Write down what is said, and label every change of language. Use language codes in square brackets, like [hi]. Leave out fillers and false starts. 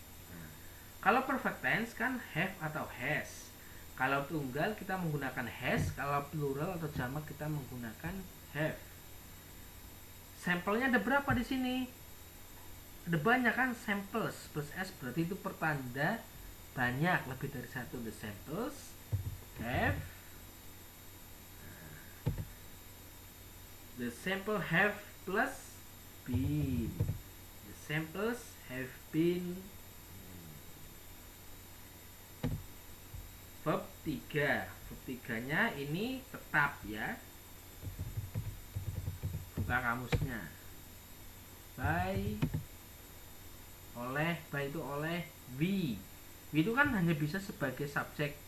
[id] Nah, kalau perfect tense kan have atau has. Kalau tunggal kita menggunakan has, kalau plural atau jamak kita menggunakan have. Sampelnya ada berapa di sini? Ada banyak kan, samples plus s berarti itu pertanda banyak, lebih dari satu. [en] The samples have, the sample have plus been, the samples have been. [id] Verb 3, verb 3 nya ini tetap ya, buka kamusnya. By, oleh, by itu oleh, we itu kan hanya bisa sebagai subjek.